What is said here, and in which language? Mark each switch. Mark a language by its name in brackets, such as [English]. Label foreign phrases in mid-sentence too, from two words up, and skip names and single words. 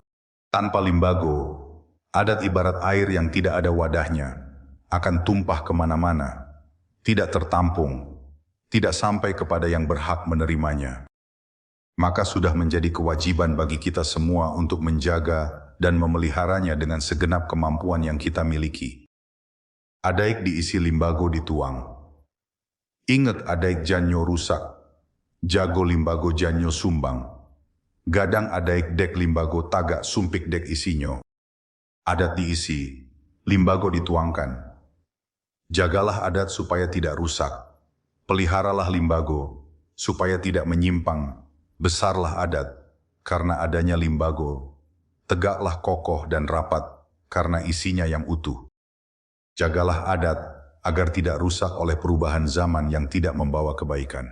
[Indonesian] Tanpa limbago, adat ibarat air yang tidak ada wadahnya, akan tumpah kemana-mana, tidak tertampung, tidak sampai kepada yang berhak menerimanya. Maka sudah menjadi kewajiban bagi kita semua untuk menjaga dan memeliharanya dengan segenap kemampuan yang kita miliki. [Minangkabau] Adaik diisi limbago dituang. Ingat adaik janyo rusak, jago limbago janyo sumbang. Gadang adaik dek limbago tagak sumpik dek isinyo. [Indonesian] Adat diisi, limbago dituangkan. Jagalah adat supaya tidak rusak. Peliharalah limbago supaya tidak menyimpang. Besarlah adat karena adanya limbago. Tegaklah kokoh dan rapat karena isinya yang utuh. Jagalah adat agar tidak rusak oleh perubahan zaman yang tidak membawa kebaikan.